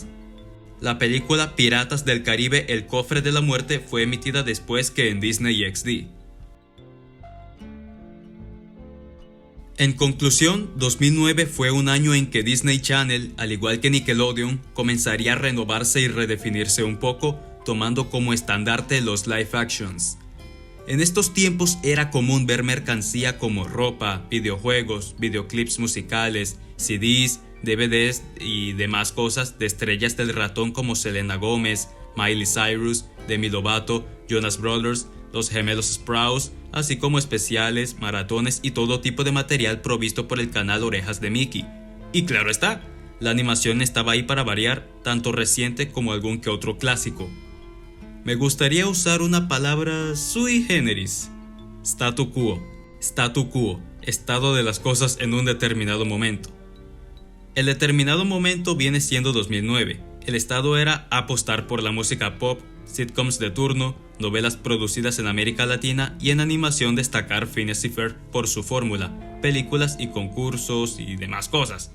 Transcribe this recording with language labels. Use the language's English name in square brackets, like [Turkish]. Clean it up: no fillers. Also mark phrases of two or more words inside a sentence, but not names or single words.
[Spanish] La película Piratas del Caribe: El Cofre de la Muerte fue emitida después que en Disney XD. En conclusión, 2009 fue un año en que Disney Channel, al igual que Nickelodeon, comenzaría a renovarse y redefinirse un poco, tomando como estandarte los [English] live actions. [Spanish] En estos tiempos era común ver mercancía como ropa, videojuegos, videoclips musicales, CDs, DVDs y demás cosas de estrellas del ratón como Selena Gómez, Miley Cyrus, Demi Lovato, Jonas Brothers, los gemelos Sprouse, así como especiales, maratones y todo tipo de material provisto por el canal Orejas de Mickey. Y claro está, la animación estaba ahí para variar, tanto reciente como algún que otro clásico. Me gustaría usar una palabra [Latin] sui generis. Statu quo. Statu quo, [Spanish] estado de las cosas en un determinado momento. El determinado momento viene siendo 2009. El estado era apostar por la música pop, sitcoms de turno, novelas producidas en América Latina y en animación destacar Phineas y Ferb por su fórmula, películas y concursos y demás cosas.